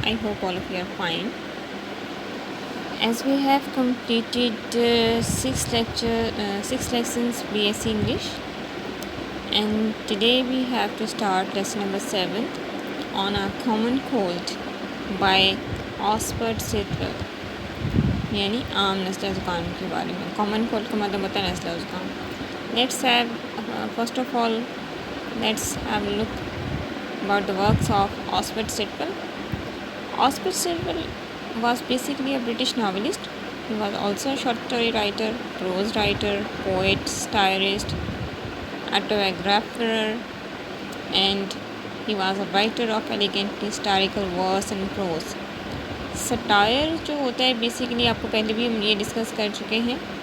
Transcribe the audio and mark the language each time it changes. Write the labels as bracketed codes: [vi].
[en] I hope all of you are fine. As we have completed six lessons BSc English, and today we have to start lesson number 7 on a common cold by Osbert Sitwell. [hi] यानी आम नज़ला ज़ुकाम के बारे में. Common cold का मतलब होता है नज़ला ज़ुकाम. [en] Let's have first of all let's have a look about the works of Osbert Sitwell. Osbert Sitwell was basically a British novelist. He was also a short story writer, prose writer, poet, satirist, autobiographer, and he was a writer of elegantly satirical verse and prose. [hi] Satire जो होता है basically आपको पहले भी हम ये discuss कर चुके हैं.